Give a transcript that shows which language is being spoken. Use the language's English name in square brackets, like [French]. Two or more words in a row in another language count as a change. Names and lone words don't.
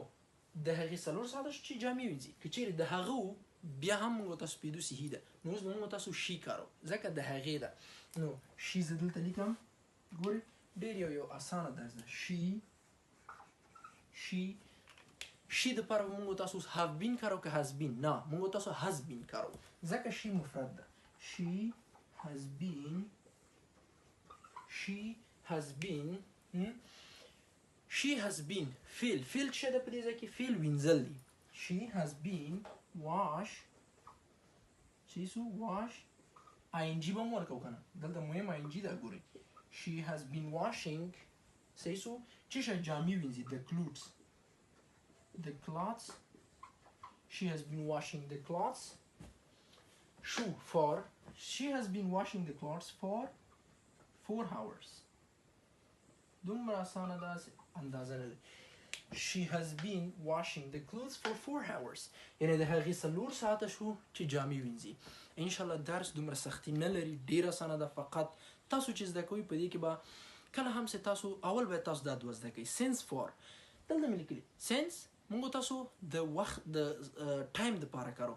[Pashto] نو د هغې 4 ساعته شو چې جامې وینځي. که چیرې د هغه و بیا هم موږ تاسو پیدو صحیح ده. نو اوس به موږ تاسو شي کارو ځکه د هغې ده. نو شي زه دلته لیکم. ګورئ ډېر یو اسانه درس ده. شي دپاره به موږ تاسو [English] have been [Pashto] کارو که [English] has been? [Pashto] نه موږ تاسو [English] has been [Pashto] کارو ځکه شي مفرد ده. شي [English] has been [Pashto] فعل څه ده په دې ځای کې؟ فعل وینځل دی. [English] she has been wash ING [Pashto] به مو ورکو کنه دلته مهم ING ده. ګورئ [English] she has been washing [Pashto] صحیح شو څه شی؟ جامې وینځي. [English] the clothes she has been washing the clothes. شو for she has been washing the clothes for 4 hours. [Pashto] دومره اسانه ده اندازه نه ده. [English] she has been washing the clothes for 4 hours [Pashto] یعنی د هغې 4 ساعته شو چې جامې وینځي. انشاءالله درس دومره سختي نه لري، ډېر اسانه ده. فقط تاسو چې زده کوئ په دې کې به کله هم چې تاسو اول باید تاسو دا دوه زده کوئ. [English] since for [Pashto] دلته مې لیکلي سنس موږ تاسو د وخت د ټایم دپاره کارو.